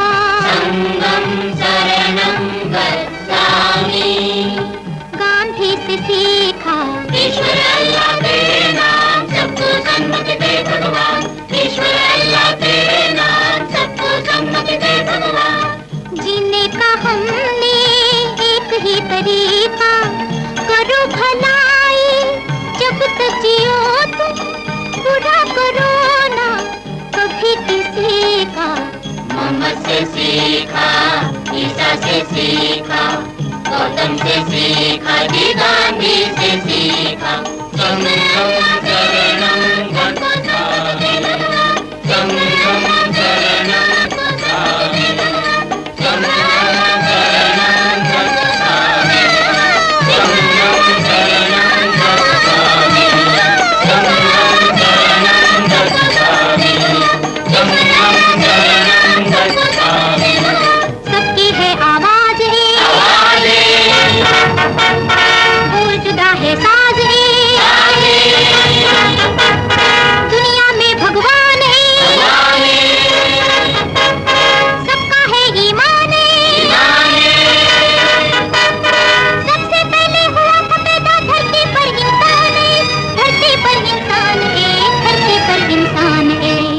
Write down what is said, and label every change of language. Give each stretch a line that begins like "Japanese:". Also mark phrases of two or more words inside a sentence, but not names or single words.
Pali: संगम शरणं गच्छामि,
Hindi: गांधी से सीखा, ईश्वर अल्लाह तेरे नाम सबको सन्मति दे भगवान, ईश्वर अल्लाह तेरे नाम सबको सन्मति दे भगवान। जीने का हमने एक ही तरीका, करो भलाई जब तक जियो तुम, बुरा करो ना कभी किसी का। मोहम्मद से सीखा, ईसा से सीखा, गौतम से सीखा, गांधी से सीखा,
Pali: संगम शरणं गच्छामि, संगम शरणं गच्छामि, संगम शरणं गच्छामि, संगम शरणं गच्छामि, संगम शरणं गच्छामि, संगम शरणं गच्छामि।
Hindi: सबकी है आवाज बोल जुदा है साज दुनिया में भगवान है, सबका है ईमान सबसे पहले हुआ था पैदा धरती पर इंसान है, धरती पर इंसान है, धरती पर इंसान है।